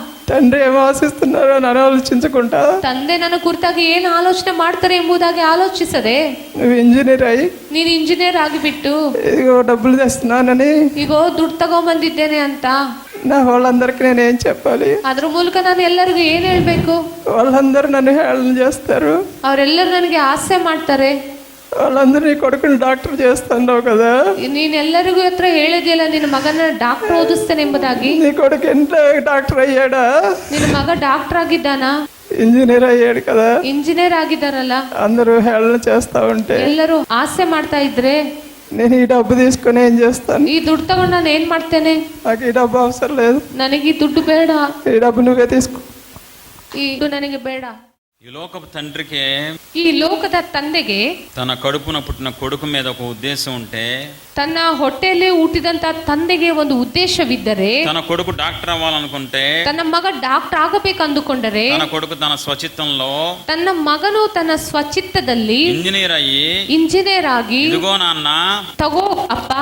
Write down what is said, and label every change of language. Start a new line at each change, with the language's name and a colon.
Telugu: తండ్రి ఏమో ఆశిస్తున్నారో అని ఆలోచించుకుంటా,
Kannada: ತಂದೆ ನನ್ನ ಕುರಿತಾಗಿ ಏನು ಆಲೋಚನೆ ಮಾಡ್ತಾರೆ ಎಂಬುದಾಗಿ ಆಲೋಚಿಸದೆ,
Telugu: నువ్వు ఇంజనీర్ అయ్యి
Kannada: ನೀನು ಇಂಜಿನಿಯರ್ ಆಗಿಬಿಟ್ಟು
Telugu: ఇదిగో డబ్బులు తెస్తున్నానని
Kannada: ಈಗೋ ದುಡ್ಡು ತಗೊಂಬಂದಿದ್ದೇನೆ ಅಂತ
Telugu: నా వాళ్ళందరికీ నేను ఏం చెప్పాలి?
Kannada: ಅದ್ರ ಮೂಲಕ ನಾನು ಎಲ್ಲರಿಗೂ ಏನ್ ಹೇಳ್ಬೇಕು?
Telugu: వాళ్ళందరూ నన్ను హేళన చేస్తారు.
Kannada: ಅವರೆಲ್ಲರೂ ನನಗೆ ಆಸೆ ಮಾಡ್ತಾರೆ.
Telugu: వాళ్ళందరూ నీ కొడుకుని డాక్టర్ చేస్తున్నావు కదా,
Kannada: ನೀನೆಲ್ಲರಿಗೂ ಹತ್ರ ಹೇಳಿದೆಯಲ್ಲ ನಿನ್ನ ಮಗನ ಡಾಕ್ಟರ್ ಓದಿಸ್ತೇನೆಂಬುದಾಗಿ.
Telugu: నీ కొడుకు ఎంత డాక్టర్ అయ్యాడా?
Kannada: ನಿನ್ನ ಮಗ ಡಾಕ್ಟರ್ ಆಗಿದ್ದಾನಾ?
Telugu: ఇంజనీర్ అయ్యాడు కదా.
Kannada: ಇಂಜಿನಿಯರ್ ಆಗಿದ್ದಾರಲ್ಲ.
Telugu: అందరూ హేళన చేస్తా ఉంటే
Kannada: ಎಲ್ಲರೂ ಆಸೆ ಮಾಡ್ತಾ ಇದ್ರೆ
Telugu: నేను ఈ డబ్బు తీసుకుని ఏం చేస్తాను?
Kannada: ಈ ದುಡ್ಡು ತಗೊಂಡು ನಾನು ಏನ್ ಮಾಡ್ತೇನೆ?
Telugu: నాకు ఈ డబ్బు అవసరం లేదు,
Kannada: ನನಗೆ ಈ ದುಡ್ಡು ಬೇಡ,
Telugu: ఈ డబ్బు నువ్వే తీసుకో.
Kannada: ಈ ದುಡ್ಡು ನನಗೆ ಬೇಡ.
Telugu: ఈ లోకపు తండ్రికి
Kannada: ಈ ಲೋಕದ ತಂದೆಗೆ
Telugu: తన కడుపున పుట్టిన కొడుకు మీద ఒక ఉద్దేశం ఉంటే,
Kannada: ತನ್ನ ಹೊಟ್ಟೆಯಲ್ಲಿ ಹುಟ್ಟಿದಂತ ತಂದೆಗೆ ಒಂದು ಉದ್ದೇಶವಿದ್ದರೆ,
Telugu: తన కొడుకు డాక్టర్ అవ్వాలనుకుంటే,
Kannada: ತನ್ನ ಮಗ ಡಾಕ್ಟರ್ ಆಗಬೇಕು ಅಂದುಕೊಂಡರೆ,
Telugu: తన కొడుకు తన స్వచిత్తంలో
Kannada: ತನ್ನ ಮಗನು ತನ್ನ ಸ್ವಚಿತ್ತದಲ್ಲಿ
Telugu: ఇంజనీర్ అయ్యి,
Kannada: ಇಂಜಿನಿಯರ್ ಆಗಿ,
Telugu: ఇదిగో నాన్న
Kannada: ತಗೋ ಅಪ್ಪ